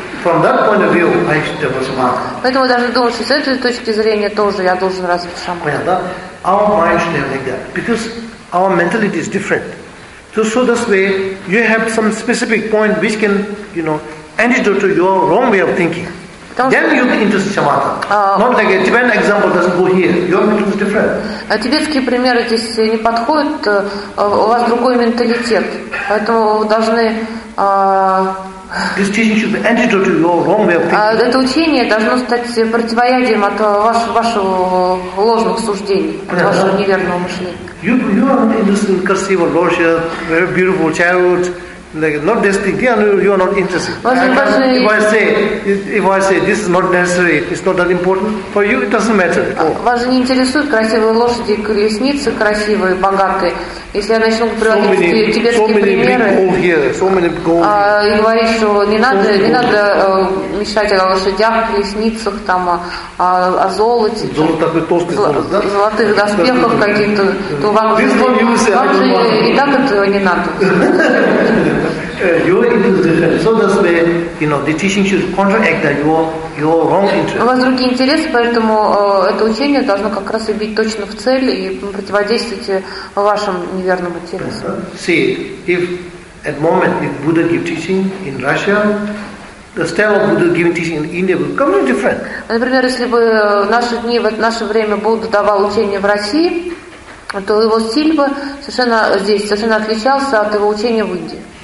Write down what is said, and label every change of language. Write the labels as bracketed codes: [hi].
[en] From that point of view, I should have shamatha. [ru] Поэтому даже думаю, что с этой точки зрения тоже я должен развить шамат. Понятно, да? [en] Our mind should have like that. Because our mentality is different. So that's the way you have some specific point which can, you know, antidote to your wrong way of thinking. Then you can interest shamatha. Not like a Tibetan example doesn't go here. Your mentality is different. [ru] Тибетские примеры здесь не подходят. У вас другой менталитет, поэтому вы должны. [en] This teaching should be antidote to your wrong way of thinking. [ru] Это учение должно стать противоядием от вашего ложных суждений, от вашего неверного мышления. [en] You are interested in [ru] красиво, лоша, [en] very beautiful childhood. Like not this thing. Yeah, no, you are not interested. If I say this is not necessary, it's not that important for you. It doesn't matter. [ru] Вас же не интересуют красивые лошади, колесницы, красивые, богатые. Если я начну приводить тибетские примеры, и говорить, что не надо мешать о лошадях, колесницах, там, о золоте, золотых доспехах каких-то, то вам же и так этого не надо. [en] Your interest is different. So that's where, you know, the teaching should counteract that your wrong interest. [ru] У вас другие интересы, поэтому это учение должно как раз и бить точно в цель и противодействовать вашим неверным интересам. [en] See, if at the moment if Buddha gives teaching in Russia, the style of Buddha giving teaching in India will completely different. [ru] Например, если бы в наши дни, в наше время Будда давал учение в России, то его стиль бы совершенно здесь, совершенно отличался от его учения в Индии.